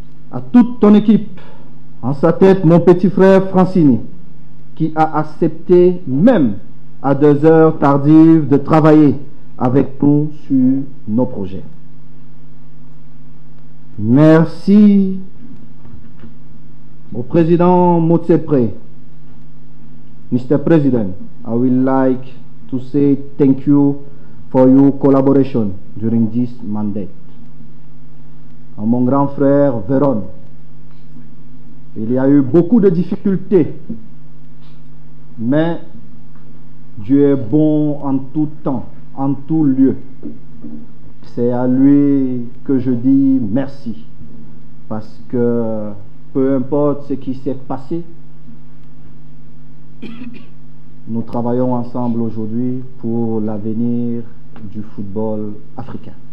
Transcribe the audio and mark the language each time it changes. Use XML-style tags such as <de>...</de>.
<fr>À toute ton équipe, en sa tête, mon petit frère Francini, qui a accepté, même à 2 heures tardives, de travailler avec nous sur nos projets. Merci au président Motsepré.</fr> <en>Mr. President, I would like to say thank you for your collaboration during this mandate.</en> <fr>À mon grand frère Véron, il y a eu beaucoup de difficultés, mais Dieu est bon en tout temps, en tout lieu. C'est à lui que je dis merci, parce que peu importe ce qui s'est passé, nous travaillons ensemble aujourd'hui pour l'avenir du football africain.</fr>